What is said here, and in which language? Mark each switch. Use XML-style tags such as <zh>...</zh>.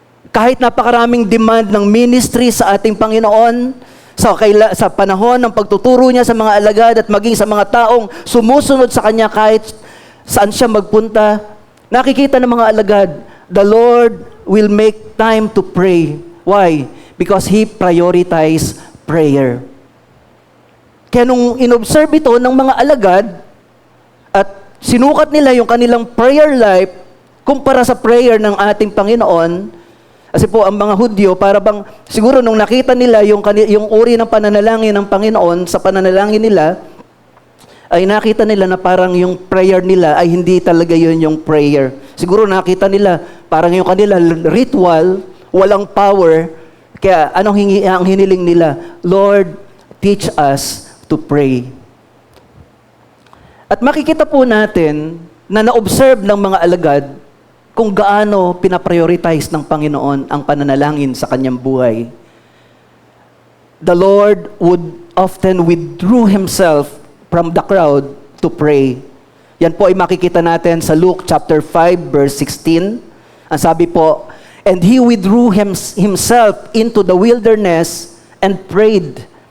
<tl>Kahit napakaraming demand ng ministry sa ating Panginoon, sa panahon ng pagtuturo niya sa mga alagad at maging sa mga taong sumusunod sa Kanya kahit saan siya magpunta, nakikita ng mga alagad,</tl> <en>the Lord will make time to pray. Why? Because He prioritized prayer.</en> <tl>Kaya nung inobserve ito ng mga alagad at sinukat nila yung kanilang prayer life kumpara sa prayer ng ating Panginoon, kasi po ang mga Hudyo, para bang siguro nung nakita nila yung uri ng pananalangin ng Panginoon sa pananalangin nila, ay nakita nila na parang yung prayer nila ay hindi talaga yun yung prayer. Siguro nakita nila parang yung kanila ritual, walang power, kaya ang hiniling nila,</tl> <en>Lord, teach us to pray.</en> <tl>At makikita po natin na na-observe ng mga alagad kung gaano pinaprioritize ng Panginoon ang pananalangin sa kanyang buhay.</tl> <en>The Lord would often withdrew himself from the crowd to pray.</en> <tl>Yan po ay makikita natin sa Luke chapter 5 verse 16. Ang sabi po,</tl> <en>and he withdrew himself into the wilderness and prayed.</en>